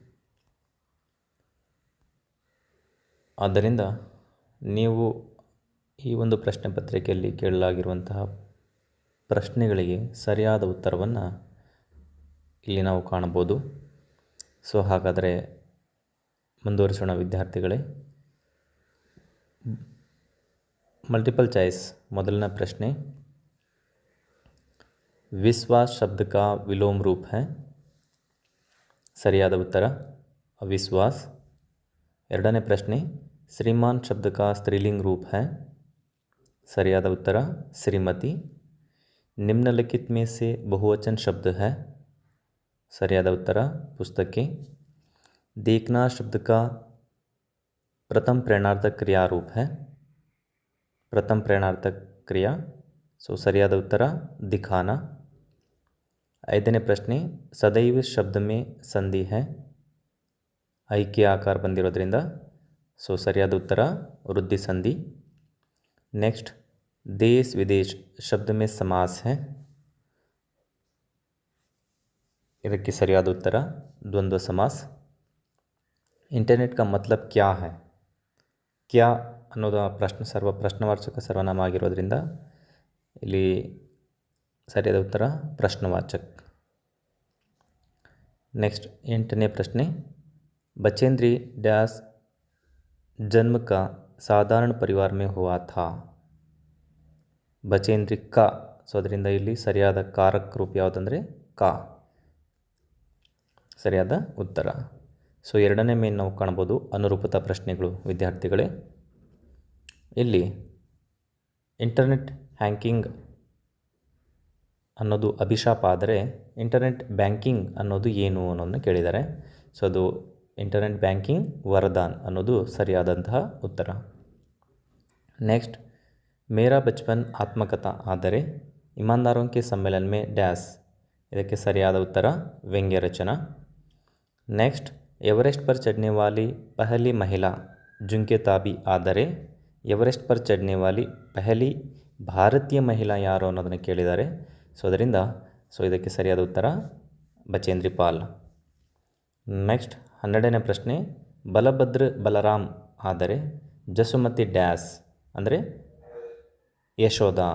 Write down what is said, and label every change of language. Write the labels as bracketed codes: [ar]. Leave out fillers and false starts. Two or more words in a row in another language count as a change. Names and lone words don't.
[kn] ಆದ್ದರಿಂದ ನೀವು ಈ ಒಂದು ಪ್ರಶ್ನೆ ಪತ್ರಿಕೆಯಲ್ಲಿ ಕೇಳಲಾಗಿರುವಂತಹ ಪ್ರಶ್ನೆಗಳಿಗೆ ಸರಿಯಾದ ಉತ್ತರವನ್ನು ಇಲ್ಲಿ ನಾವು ಕಾಣಬಹುದು. ಹಾಗಾದರೆ ಮುಂದುವರಿಸೋಣ ವಿದ್ಯಾರ್ಥಿಗಳೇ. [en] multiple choice [kn] ಮೊದಲನೇ ಪ್ರಶ್ನೆ, [hi] विश्वास शब्द का विलोम रूप है. [kn] ಸರಿಯಾದ ಉತ್ತರ ಅವಿಶ್ವಾಸ್. ಎರಡನೇ ಪ್ರಶ್ನೆ, [hi] श्रीमान शब्द का स्त्रीलिंग रूप है. [kn] ಸರಿಯಾದ ಉತ್ತರ ಶ್ರೀಮತಿ. [hi] निम्नलिखित में से बहुवचन शब्द है. [kn] ಸರಿಯಾದ ಉತ್ತರ ಪುಸ್ತಕೇಂ. [hi] देखना शब्द का प्रथम प्रेरणार्थक क्रिया रूप है. प्रथम प्रेरणार्थक क्रिया [kn] ಸರಿಯಾದ ಉತ್ತರ [hi] दिखाना. [kn] ಐದನೇ ಪ್ರಶ್ನೆ, [hi] सदैव शब्द में ಸಂಧಿ है. [kn] ಐಕ್ಯ ಆಕಾರ ಬಂದಿರೋದ್ರಿಂದ ಸರಿಯಾದ ಉತ್ತರ ವೃದ್ಧಿ ಸಂಧಿ. [hi] नेक्स्ट, देश विदेश शब्द में समास है. [kn] ಇದಕ್ಕೆ ಸರಿಯಾದ ಉತ್ತರ ದ್ವಂದ್ವ ಸಮಾಸ. [hi] ಇಂಟರ್ನೆಟ್ का मतलब क्या है. [kn] क्या ಅನ್ನೋದು ಪ್ರಶ್ನವಾಚಕ ಸರ್ವನಾಮ ಆಗಿರೋದ್ರಿಂದ ಇಲ್ಲಿ ಸರಿಯಾದ ಉತ್ತರ ಪ್ರಶ್ನವಾಚಕ. नेक्स्ट, ಎಂಟನೇ ಪ್ರಶ್ನೆ, [hi] बचेंद्री डैश जन्म का साधारण परिवार में हुआ था. बचेंद्री का [kn] ಅದರಿಂದ ಇಲ್ಲಿ ಸರಿಯಾದ ಕಾರಕ ರೂಪ ಯಾವುದಂದರೆ ಕಾ ಸರಿಯಾದ ಉತ್ತರ. ಎರಡನೇ ಮೇನ್ ನಾವು ಕಾಣ್ಬೋದು ಅನುರೂಪತಾ ಪ್ರಶ್ನೆಗಳು ವಿದ್ಯಾರ್ಥಿಗಳೇ. ಇಲ್ಲಿ ಇಂಟರ್ನೆಟ್ ಹ್ಯಾಕಿಂಗ್ ಅನ್ನೋದು ಅಭಿಶಾಪ ಆದರೆ ಇಂಟರ್ನೆಟ್ ಬ್ಯಾಂಕಿಂಗ್ ಅನ್ನೋದು ಏನು ಅನ್ನೋದನ್ನು ಕೇಳಿದ್ದಾರೆ. ಅದು ಇಂಟರ್ನೆಟ್ ಬ್ಯಾಂಕಿಂಗ್ ವರದಾನ್ ಅನ್ನೋದು ಸರಿಯಾದಂತಹ ಉತ್ತರ. [hi] ನೆಕ್ಸ್ಟ್, मेरा बचपन आत्मकथा ಆದರೆ ಇಮಾನ್ದಾರೋं के सम्मेलन में डैश. [kn] ಇದಕ್ಕೆ ಸರಿಯಾದ ಉತ್ತರ [hi] व्यंग्य रचना. नेक्स्ट, एवरेस्ट पर चढ़ने वाली पहली महिला झुमके ताबी ಆದರೆ एवरेस्ट पर ಚढ़ने वाली पहली भारतीय महिला [kn] ಯಾರು ಅನ್ನೋದನ್ನು ಕೇಳಿದ್ದಾರೆ. ಅದರಿಂದ ಇದಕ್ಕೆ ಸರಿಯಾದ ಉತ್ತರ ಬಚೇಂದ್ರಿ ಪಾಲ್. ನೆಕ್ಸ್ಟ್, 12ನೇ ಪ್ರಶ್ನೆ, ಬಲಭದ್ರ ಬಲರಾಮ್ ಆದರೆ ಜಸುಮತಿ ಡ್ಯಾಸ್ ಅಂದರೆ ಯಶೋಧ.